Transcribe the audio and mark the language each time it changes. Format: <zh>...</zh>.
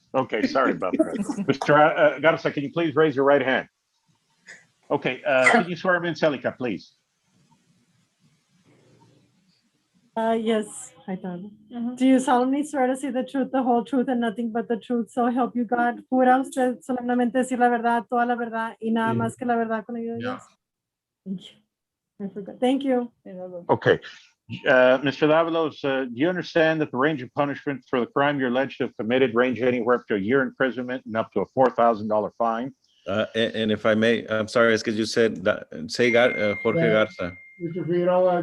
<en>Okay, sorry about that. Mr. Garza, can you please raise your right hand? Okay, can you swear him in, Celica, please? Yes, I do. Do you solemnly swear to say the truth, the whole truth, and nothing but the truth? So help you God.</en> <es>¿Jura usted solemnemente decir la verdad, toda la verdad, y nada más que la verdad con ayuda de Dios?</es> <en>Thank you. I forgot. Thank you. Okay. Mr. Lavalos, do you understand that the range of punishment for the crime you're alleged to have committed range anywhere up to a year imprisonment and up to a $4,000 fine? And if I may, I'm sorry, it's because you said that. Say Jorge Garza. Mr. Figueroa.</en>